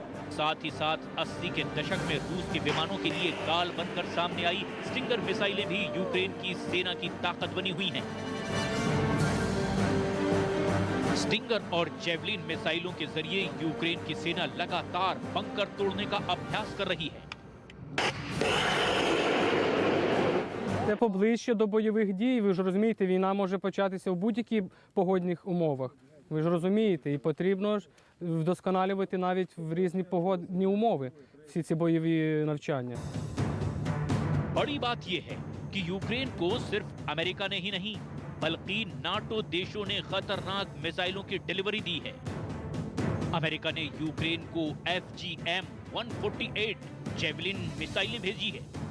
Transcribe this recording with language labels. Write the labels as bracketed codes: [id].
[hi] साथ ही साथ 80 के दशक में रूस के विमानों के लिए गाल बनकर सामने आई स्टिंगर मिसाइलें भी यूक्रेन की सेना की ताकत बनी हुई हैं। स्टिंगर और जेवलिन मिसाइलों के जरिए यूक्रेन की सेना लगातार बंकर तोड़ने का अभ्यास कर रही है। [uk] Це поближче до бойових дій. Ви ж розумієте, війна може початися в будь-яких погодних умовах. Ви ж розумієте, і потрібно ж вдосконалювати навіть в різні погодні умови всі ці бойові навчання. [hi] बड़ी बात यह है कि यूक्रेन को सिर्फ अमेरिका ने ही नहीं बल्कि नाटो देशों ने खतरनाक मिसाइलों की डिलीवरी दी है। अमेरिका ने यूक्रेन को FGM-148 जेवलिन मिसाइलें भेजी है।